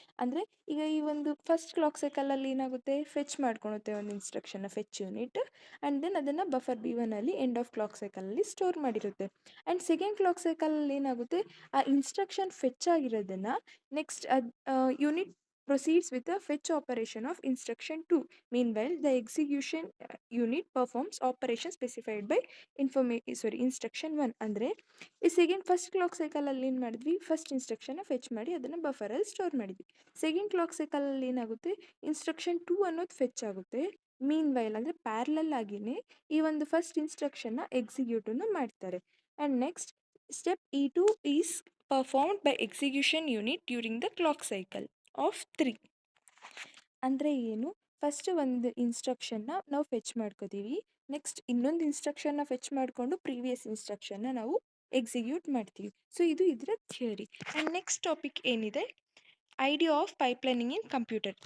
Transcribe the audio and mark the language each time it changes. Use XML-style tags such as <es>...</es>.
<kn>ಅಂದರೆ ಈಗ ಈ ಒಂದು ಫಸ್ಟ್ ಕ್ಲಾಕ್ ಸೈಕಲಲ್ಲಿ ಏನಾಗುತ್ತೆ ಫೆಚ್ ಮಾಡ್ಕೊಳುತ್ತೆ ಒಂದು ಇನ್ಸ್ಟ್ರಕ್ಷನ್ನ ಫೆಚ್ ಯೂನಿಟ್ ಆ್ಯಂಡ್ ದೆನ್ ಅದನ್ನು buffer B1ಅಲ್ಲಿ end of clock ಸೈಕಲಲ್ಲಿ store ಮಾಡಿರುತ್ತೆ. And second clock ಸೈಕಲಲ್ಲಿ ಏನಾಗುತ್ತೆ ಆ instruction fetch ಆಗಿರೋದನ್ನು next unit</kn> <en>proceeds with the fetch operation of instruction 2. Meanwhile, the execution unit performs operation specified by instruction 1.</en> <kn>ಅಂದರೆ ಈ first clock ಸೈಕಲಲ್ಲಿ ಏನು ಮಾಡಿದ್ವಿ first ಇನ್ಸ್ಟ್ರಕ್ಷನ್ನ fetch ಮಾಡಿ ಅದನ್ನು ಬಫರಲ್ಲಿ store ಮಾಡಿದ್ವಿ. Second clock ಸೈಕಲಲ್ಲಿ ಏನಾಗುತ್ತೆ ಇನ್ಸ್ಟ್ರಕ್ಷನ್ 2 ಅನ್ನೋದು ಫೆಚ್ ಆಗುತ್ತೆ. ಮೀನ್ ವೈಲ್ ಅಂದರೆ ಪ್ಯಾರಲಲ್ ಆಗಿಯೇ ಈ ಒಂದು ಫಸ್ಟ್ ಇನ್ಸ್ಟ್ರಕ್ಷನ್ನ ಎಕ್ಸಿಕ್ಯೂಟನ್ನು ಮಾಡ್ತಾರೆ.</kn> <en>And next step E2 is performed by execution unit during the clock cycle of 3.</en> <kn>ಅಂದರೆ ಏನು ಫಸ್ಟ್ ಒಂದು ಇನ್ಸ್ಟ್ರಕ್ಷನ್ನ ನಾವು ಫೆಚ್ ಮಾಡ್ಕೋತೀವಿ. ನೆಕ್ಸ್ಟ್ ಇನ್ನೊಂದು ಇನ್ಸ್ಟ್ರಕ್ಷನ್ನ ಫೆಚ್ ಮಾಡಿಕೊಂಡು ಪ್ರೀವಿಯಸ್ ಇನ್ಸ್ಟ್ರಕ್ಷನ್ನ ನಾವು ಎಕ್ಸಿಕ್ಯೂಟ್ ಮಾಡ್ತೀವಿ. ಸೊ ಇದು ಇದರ ಥಿಯರಿ. ಆ್ಯಂಡ್ ನೆಕ್ಸ್ಟ್ ಟಾಪಿಕ್ ಏನಿದೆ ಐಡಿಯಾ ಆಫ್ ಪೈಪ್ಲೈನಿಂಗ್ ಇನ್ ಕಂಪ್ಯೂಟರ್.</kn>